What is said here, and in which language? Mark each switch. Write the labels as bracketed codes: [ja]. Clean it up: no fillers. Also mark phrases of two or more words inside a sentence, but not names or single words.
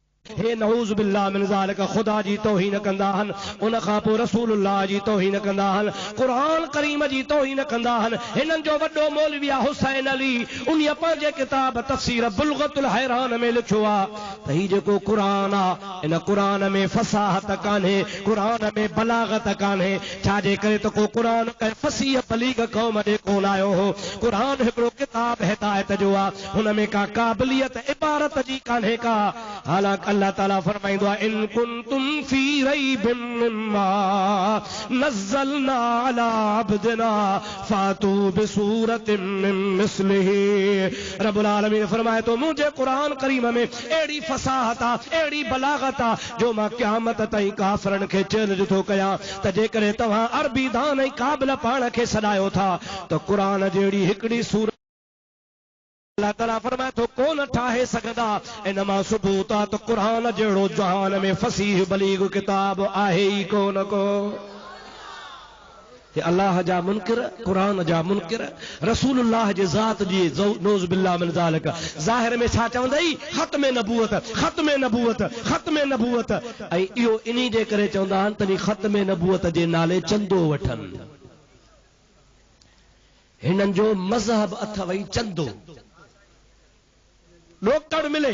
[sd] हे [ar] نعوذ بالله من ذلك [sd] खुदा जी तौहीन कंदा हन, उन खां पोइ रसूलुल्लाह जी तौहीन कंदा हन, क़ुरान करीम जी तौहीन कंदा हन। हिननि जो वॾो मौलवी आहे हुसैन अली, उन पंहिंजे किताब तफ़सीर बुलगतुल हैरान में लिखियो आहे त ही जेको क़ुरान आहे, इन क़ुरान में फसाहत कान्हे, क़ुरान में बलागत कान्हे। छाजे करे त को क़ुरान कंहिं फसीह बलीग क़ौम ॾे कोन आयो हो। क़ुरान हिकिड़ो किताब हिदायत जो आहे, हुन में का क़ाबिलियत इबारत जी कान्हे का। हालांकि अल्लाह ताला फरमाईंदो आहे [ar] إن كنتم في ريب مما نزلنا على عبدنا فأتوا بسورة من مثله. رب العالمين [sd] फरमाए तो मुझे कुरान करीम में एड़ी फसाहत आ, एड़ी बलागत आ, जो मां क़यामत ताईं काफ़रन खे चैलेंज थो कयां त जेकॾहिं तव्हां अरबी दान ऐं क़ाबिल पाण खे सॾायो था त क़ुरान जहिड़ी हिकिड़ी सूरत अल्लाह ताला फरमाए तो कोन ठाहे सघंदा। इन मां सबूत आहे त क़ुरान जहिड़ो जहान में फसीह बलीग किताब आहे ई कोन को। अल्लाह जा मुनकिर, क़ुरान जा मुनकिर, रसूलुल्लाह जे ज़ात जी [ar] نعوذ بالله من ذلك. [sd] ज़ाहिर में छा चवंदई? ख़त्म नबूवत, ख़त्म नबूवत, ख़त्म नबूवत। ऐं इहो इन्ही जे करे चवंदा आहिनि तनी ख़त्म नबूवत जे नाले चंदो वठनि। हिननि जो मज़हब अथवई चंदो, ॾोकड़ मिले।